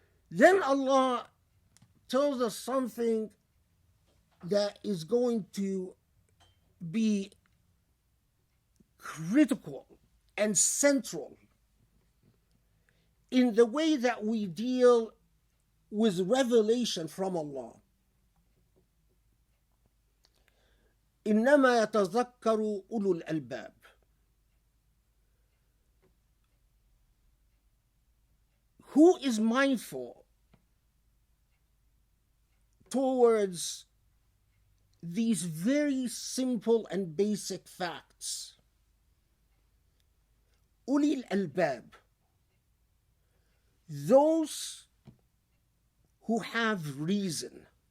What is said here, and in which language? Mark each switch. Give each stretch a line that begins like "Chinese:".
English: Then Allah tells us something that is going to be critical and central in the way that we deal with revelation from Allah.
Arabic: إنما يتذكر أولو الألباب.
English: Who is mindful towards these very simple and basic facts?
Arabic: أولي الألباب,
English: those who have reason.